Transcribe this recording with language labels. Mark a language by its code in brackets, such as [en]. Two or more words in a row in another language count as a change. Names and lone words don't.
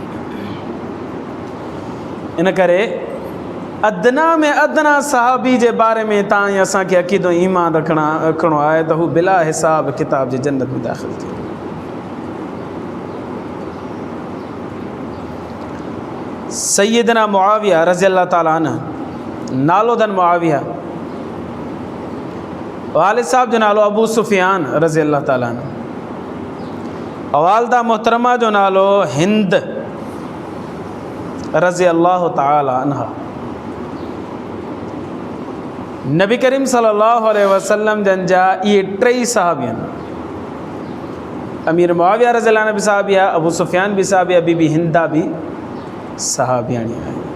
[sd] इन करे अदना में अदना सहाबी जे बारे में तां ऐं असांखे अक़ीदो ईमान रखणो आहे त हू बिला हिसाब किताब जी जन्नत में दाख़िल थिए। सैयदना मुआविया [ar] رضي الله تعالى عنه [sd] नालो दन मुआविया, वालिद साहब जो नालो अबू सुफियान [ar] رضي الله تعالى عنه, [sd] वालदा मोहतरमा जो नालो हिंद [ar] رضي الله تعالى عنها. [sd] नबी करीम [ar] صلى الله عليه وسلم [sd] जन जा इहे 3 साहबी आहिनि। अमीर मुआविया [ar] رضي الله عنه [sd] बि साहबी आहे, अबू सुफियान बि साहबी आहे, बीबी हिंदा बि सहाबियाणी आहे।